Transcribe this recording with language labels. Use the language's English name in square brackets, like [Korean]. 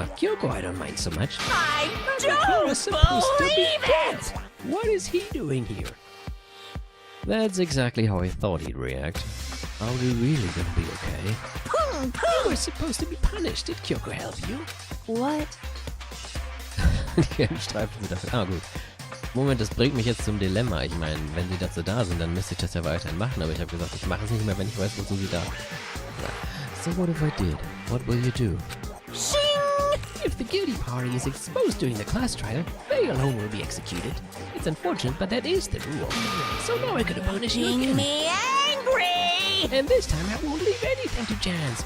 [English] Kyoko, I don't mind so much. I You're supposed to be believe dead. it! What is he doing here? That's exactly how I thought he'd react. Are we really gonna be okay? You were supposed to be punished. Did Kyoko help you? What? [German] Die gelben Streifen sind dafür. Ah, gut. Moment, das bringt mich jetzt zum Dilemma. Ich meine, wenn sie dazu da sind, dann müsste ich das ja weiterhin machen. Aber ich habe gesagt, ich mache es nicht mehr, wenn ich weiß, wozu sie da sind. [English] So what if I did? What will you do? Shing! If the guilty party is exposed during the class trial, they alone will be executed. It's unfortunate, but that is the rule. So now I'm gonna punish you Making again. me angry! And this time I won't leave anything to chance.